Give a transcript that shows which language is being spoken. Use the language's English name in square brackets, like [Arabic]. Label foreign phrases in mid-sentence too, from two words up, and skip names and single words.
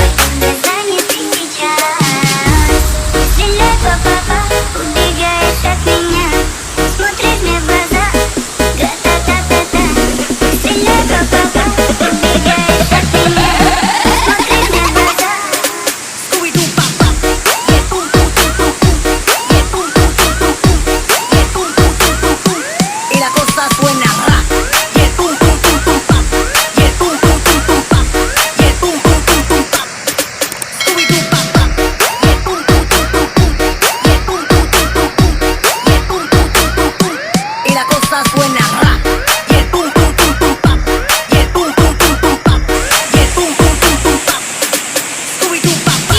[Russian] Мы заняты сейчас. Стреляй, папа, убегаешь от меня, смотришь мне в глаза. Гра-та-та-та-та. Стреляй, папа, убегаешь от меня, смотришь мне в глаза. [Spanish] Y la cosa suena ra. Y el pum pum pum pum pam. Y el pum pum pum pum pam. Y el pum pum pum pum pam. Scooby doo pam pam. Y el pum pum pum pum pum. Y el pum pum pum pum pum. Y el pum pum pum pum pum. Y la cosa suena ra. Y el pum pum pum pum pam. Y el pum pum pum pum pam. Y el pum pum pum pum pam. Scooby doo pam pam.